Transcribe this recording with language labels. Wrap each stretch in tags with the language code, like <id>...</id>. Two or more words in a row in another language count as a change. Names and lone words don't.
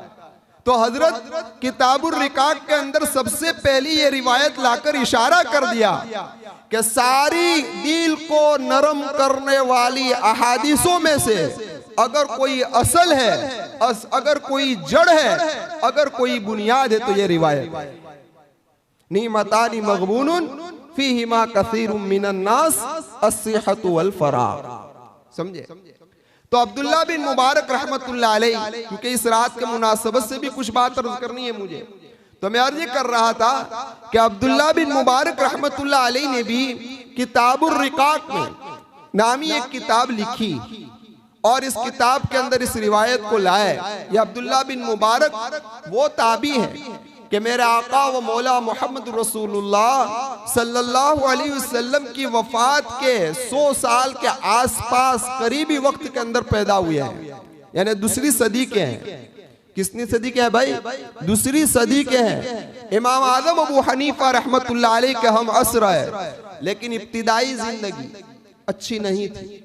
<ur>تو حضرت کتاب الرقاق کے اندر سب سے پہلی یہ روایت لا کر اشارہ کر دیا کہ ساری دل کو نرم کرنے والی احادیثوں میں سے اگر کوئی اصل ہے، اگر کوئی جڑ ہے، اگر کوئی بنیاد ہے تو یہ روایت ہے.</ur> <ar>نعمتان مغبون فيهما كثير من الناس الصحة والفراغ.</ar> <ur>سمجھے? تو عبداللہ بن مبارک</ur> <ar>رحمة الله عليه,</ar> <ur>کیونکہ اس رات کے مناسبت سے بھی کچھ بات عرض کرنی ہے مجھے، تو میں عرض کر رہا تھا کہ عبداللہ بن مبارک</ur> <ar>رحمة الله عليه</ar> <ur>نے بھی کتاب الرقاق میں نامی ایک کتاب لکھی، اور اس کتاب کے اندر اس روایت کو لائے. یہ عبداللہ بن مبارک وہ تابعی ہے کہ میرے آقا و مولا محمد رسول اللہ</ur> <ar>صلى الله عليه وسلم</ar> <ur>کی وفات کے 100 سال کے آس پاس قریبی وقت کے اندر پیدا ہوئے ہیں، یعنی دوسری صدی کے ہیں. کسنی صدی کے ہیں بھائی؟ دوسری صدی کے ہیں. امام اعظم ابو حنیفہ</ur> <ar>رحمة الله عليه</ar> <ur>کے ہم عصر ہے، لیکن ابتدائی زندگی اچھی نہیں تھی.</ur>